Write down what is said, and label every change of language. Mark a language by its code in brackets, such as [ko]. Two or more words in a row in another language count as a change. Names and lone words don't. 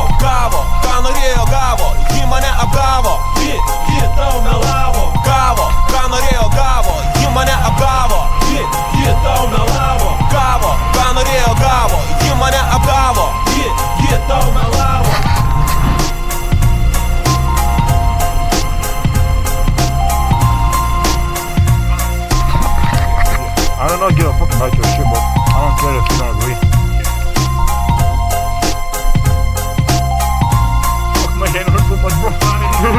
[lt] Gavo, ką norėjo gavo, ji mane apgavo. Ji tau melavo. Gavo, ką norėjo gavo, ji mane apgavo. Ji tau melavo. Gavo, ką norėjo gavo, ji mane apgavo. Ji tau melavo. [en] I don't give a fuck about your shit, but I don't care if you don't agree. Fuck, my hand hurts so much, bro.